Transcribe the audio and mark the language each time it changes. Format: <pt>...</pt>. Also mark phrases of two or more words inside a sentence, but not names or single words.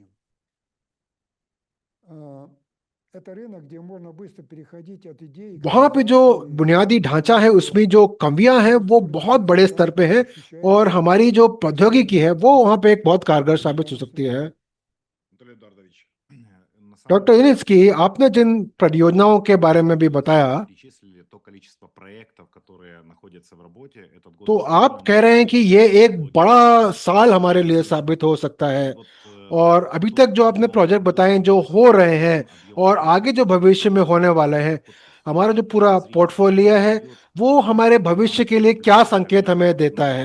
<hi>वहाँ पे जो बुनियादी ढांचा है उसमें जो कमियां हैं वो बहुत बड़े स्तर पे है, और हमारी जो प्रौद्योगिकी है वो वहाँ पे एक बहुत कारगर साबित हो सकती है।</hi> <ru>Анатолий Эдуардович, на самом</ru> <hi>डॉक्टर</hi> <ru>деле</ru> <hi>इनिस्की, आपने जिन परियोजनाओं के बारे में भी बताया,</hi> <ru>перечислили то количество проектов, которые находятся в работе. Этот год</ru> <hi>तो आप</hi> <ru>действительно</ru> <hi>कह रहे हैं कि</hi> <ru>непростой</ru> <hi>ये</hi> <ru>для</ru> <hi>एक</hi> <ru>многих.</ru> <hi>बड़ा साल हमारे लिए साबित हो सकता है।</hi> <ru>Вот</ru> <hi>और अभी तक जो आपने प्रोजेक्ट बताए जो हो रहे हैं और आगे जो भविष्य में होने वाले हैं, हमारा जो पूरा पोर्टफोलियो है वो हमारे भविष्य के लिए क्या संकेत हमें देता है।</hi>